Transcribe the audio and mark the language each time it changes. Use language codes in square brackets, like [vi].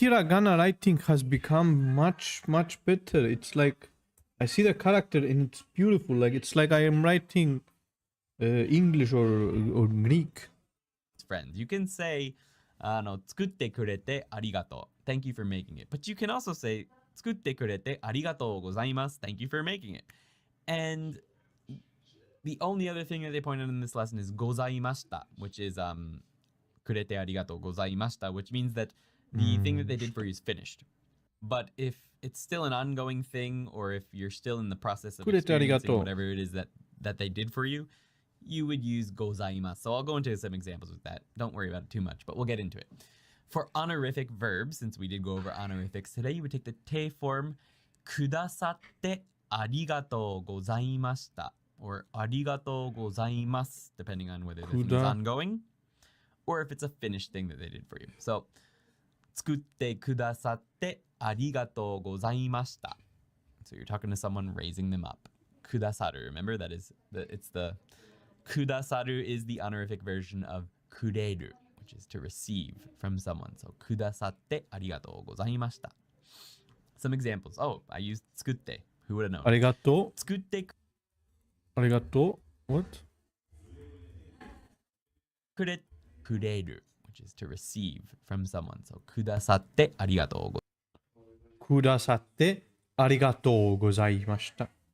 [en] hiragana writing has become much better. It's like I see the character and it's beautiful. Like it's like I am writing English or Greek. friends. You can say, [ja] 作ってくれてありがとう. [en] Thank you for making it. But you can also say, [ja] 作ってくれてありがとうございます. [en] Thank you for making it. And the only other thing that they pointed in this lesson is ございました, which is [ja] くれてありがとうございました, [en] which means that the thing that they did for you is finished. But if it's still an ongoing thing, or if you're still in the process of experiencing whatever it is that they did for you, you would use gozaimasu. So I'll go into some examples with that. Don't worry about it too much, but we'll get into it. For honorific verbs, since we did go over honorifics today, you would take the te form, [ja] くださってありがとうございました, [en] or [ja] ありがとうございます, [en] depending on whether this is ongoing, or if it's a finished thing that they did for you. [ja] So, 作ってくださってありがとうございました. [en] So you're talking to someone, raising them up. [ja] くださる. [en] Remember, it's the くださる is the honorific version of くれる, which is to receive from someone. [ja] So くださってありがとうございました. [en] Some examples. Oh, I used 作って. Who would have known? [ja] ありがとう。作ってありがとう。 [en] What? くれる, which is to receive from someone. [ja] So くださってありがとうございました. くださってありがとうございました。